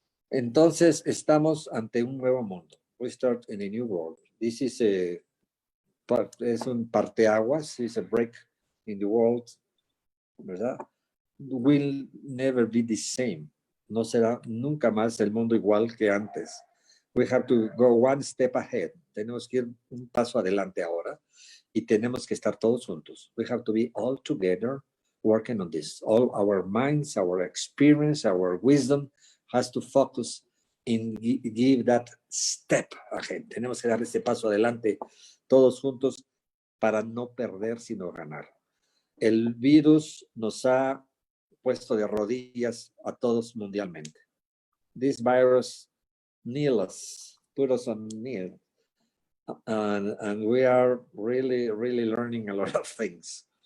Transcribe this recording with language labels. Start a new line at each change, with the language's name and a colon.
Spanish: Entonces, estamos ante un nuevo mundo.
English: We start in a new world. This is
Spanish: es un parteaguas,
English: it's a break in the world, ¿verdad? Will never be the same.
Spanish: No será nunca más el mundo igual que antes.
English: We have to go one step ahead.
Spanish: Tenemos que ir un paso adelante ahora y tenemos que estar todos juntos.
English: We have to be all together working on this. All our minds, our experience, our wisdom has to focus in give that step ahead.
Spanish: Tenemos que dar este paso adelante todos juntos para no perder sino ganar. El virus nos ha puesto de rodillas a todos mundialmente.
English: This virus kneeled us, put us on knee. And we are really learning a lot of things.